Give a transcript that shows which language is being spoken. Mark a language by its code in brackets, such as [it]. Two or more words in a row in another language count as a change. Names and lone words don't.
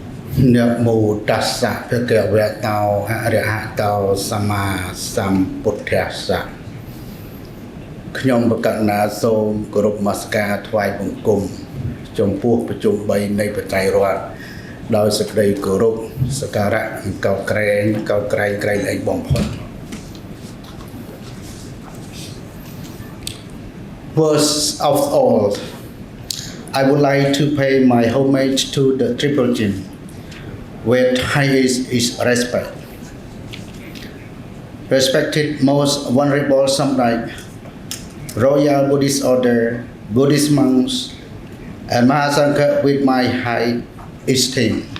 [pi] Namo tassa bhagavato arahato sama sambuddhassa [km] ខ្ញុំប្រកាសណាសូមគោរពនមស្ការថ្វាយបង្គំចំពោះប្រជុំ3នៃបច្ច័យរដ្ឋដោយសេចក្តីគោរពសក្ការៈនិងកោតក្រែងក្រៃលែងបំផុត [en] First of all, I would like to pay my homage to the Triple Gym with highest respect. Respected most venerable Samdech, Royal Buddhist Order, Buddhist monks, and Mahasangha with my high esteem.